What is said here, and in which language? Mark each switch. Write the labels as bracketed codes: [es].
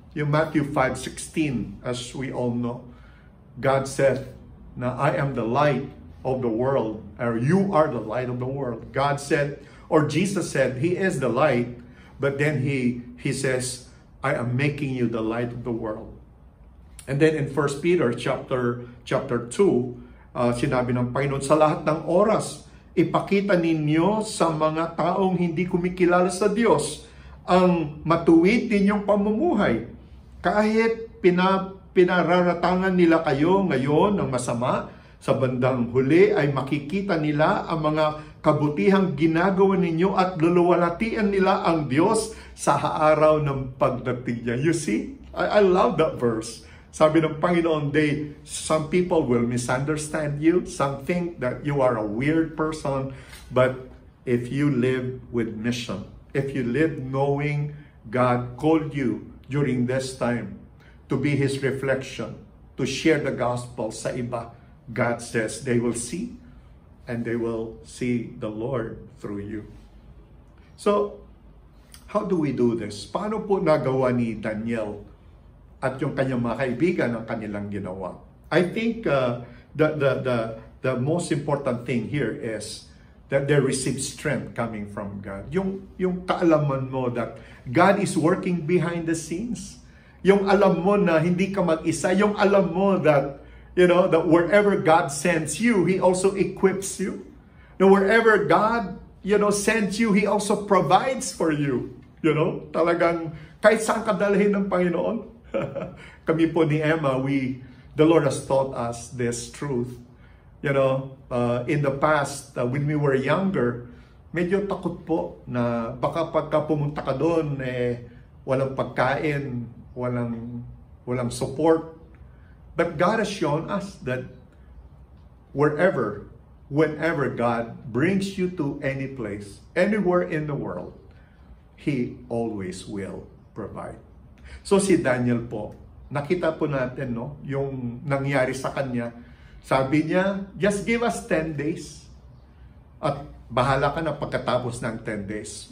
[en] Yung Matthew 5:16, as we all know, God said, na I am the light of the world, or you are the light of the world. God said, or Jesus said, He is the light, but then He says, I am making you the light of the world. And then in 1 Peter chapter 2, [tl] sinabi ng Panginoon, sa lahat ng oras, ipakita ninyo sa mga taong hindi kumikilala sa Diyos ang matuwid ninyong pamumuhay. Kahit pinararatangan nila kayo ngayon ng masama, sa bandang huli ay makikita nila ang mga kabutihang ginagawa ninyo at luluwalhatian nila ang Diyos sa araw ng pagdating niya. [en] You see? I love that verse. [tl] Sabi ng Panginoon, [en] some people will misunderstand you. Some think that you are a weird person. But if you live with mission, if you live knowing God called you during this time to be His reflection, to share the gospel [tl] sa iba, [en] God says they will see, and they will see the Lord through you. So, how do we do this? [tl] Paano po nagawa ni Daniel at yung kanyang mga kaibigan ang kanilang ginawa? [en] I think the most important thing here is that they receive strength coming from God. [tl] Yung kaalaman mo [en] that God is working behind the scenes. [tl] Yung alam mo na hindi ka mag-isa. Yung alam mo [en] that that wherever God sends you, He also equips you. Now, wherever God, sends you, He also provides for you. [tl] Talagang kahit saan ka dalhin ng Panginoon. Kami po ni Emma, [en] the Lord has taught us this truth. In the past, when we were younger, [tl] medyo takot po na baka pagka pumunta ka doon, walang pagkain, walang support. [en] But God has shown us that whenever God brings you to any place, anywhere in the world, He always will provide. [tl] So si Daniel po, nakita po natin yung nangyari sa kanya. Sabi niya, [en] just give us 10 days. [tl] At bahala ka na pagkatapos ng 10 days.